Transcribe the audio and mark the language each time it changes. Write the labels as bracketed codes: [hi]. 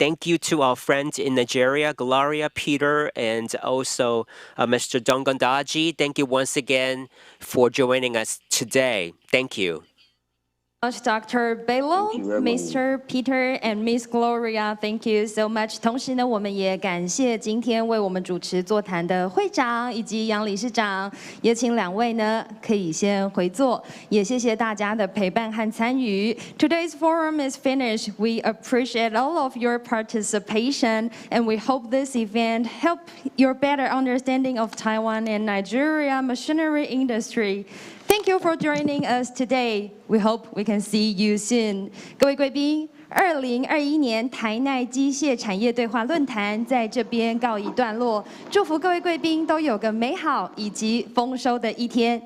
[en] Thank you to our friends in Nigeria, Gloria, Peter, and also Mr. Dongondaji. Thank you once again for joining us today. Thank you. Dr. Bello, Mr. Peter, and Miss Gloria, thank you so much. [zh] 同时呢，我们也感谢今天为我们主持座谈的会长以及杨理事长，也请两位呢可以先回座，也谢谢大家的陪伴和参与。 [en] Today's forum is finished. We appreciate all of your participation, and we hope this event help your better understanding of Taiwan and Nigeria machinery industry. Thank you for joining us today. We hope we can see you soon. [zh] 各位贵宾，2021年台奈机械产业对话论坛在这边告一段落。祝福各位贵宾都有个美好以及丰收的一天。